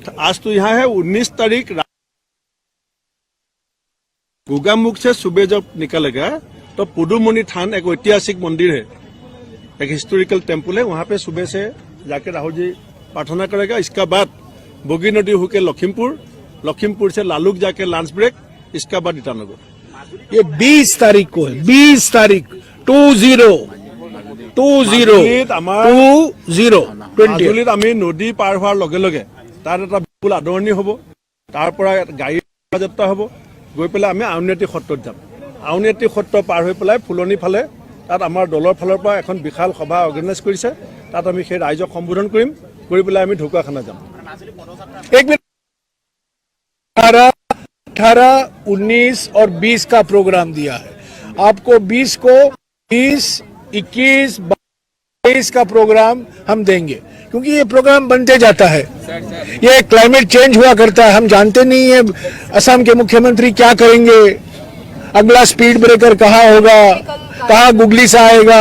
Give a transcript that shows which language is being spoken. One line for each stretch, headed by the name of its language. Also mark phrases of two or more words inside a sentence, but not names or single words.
Hindi: आज तो यहाँ है 19 तारीख गोगामुख से सुबह जब निकलेगा तो पुडुमणि थान एक ऐतिहासिक मंदिर है, एक
English: historical temple
Hindi: है, वहाँ पे सुबह से जाके राहुल जी प्रार्थना करेगा। इसका बाद बोगी नदी होकर लखीमपुर से लालुक जाके
English: lunch break,
Hindi: इसका बाद ईटानगर। ये 20 तारीख को है, 20 तारीख 20
Assamese: মাজুলীত আমি নদী পাৰ হোৱাৰ লগে লগে তাত এটা বিপুল আদৰণি হ'ব, তাৰ পৰা গাড়ী যাত্ৰা হ'ব, গৈ পেলাই আমি আউনীআটী সত্ৰত যাম। আউনীআটী সত্ৰ পাৰ হৈ পেলাই ফুলনি ফালে তাত আমাৰ দলৰ ফালৰ পৰা এখন বিশাল সভা অৰ্গেনাইজ কৰিছে, তাত আমি সেই ৰাইজক সম্বোধন কৰিম, কৰি পেলাই আমি ঢকুৱাখানা যাম।
Hindi: एक मिनट, 18, 19 और 20 का प्रोग्राम दिया है आपको। 20 को 20, 21, 22 का प्रोग्राम हम देंगे, क्योंकि ये प्रोग्राम बनते जाता है। ये
English: climate change
Hindi: हुआ करता है, हम जानते नहीं है असम के मुख्यमंत्री क्या करेंगे, अगला
English: speed breaker
Hindi: कहाँ होगा, कहाँ गुगली सा आएगा।